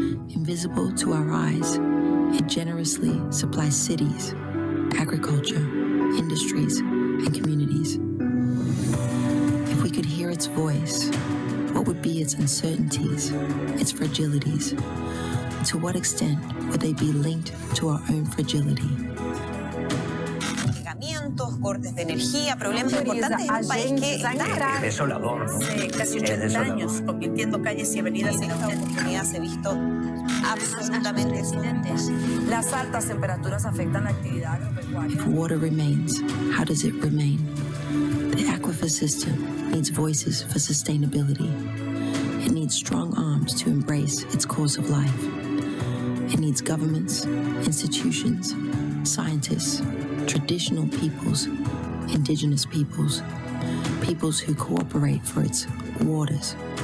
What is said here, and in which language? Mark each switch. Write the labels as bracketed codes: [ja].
[en] Invisible to our eyes, it generously supplies cities, agriculture, industries, and communities. If we could hear its voice, What would be its uncertainties, its fragilities? To what extent would they be linked to our own fragility? [es] Cortes de energía, problemas importantes en un país que está desolador, ¿no? hace casi 80 años, convirtiendo calles y avenidas en esta oportunidad se ha visto absolutamente accidentes. Las altas temperaturas afectan la actividad agropecuaria. [en] If water remains, how does it remain? The aquifer system needs voices for sustainability. It needs strong arms to embrace its course of life. It needs governments, institutions, scientists, traditional peoples, indigenous peoples, peoples who cooperate for its waters.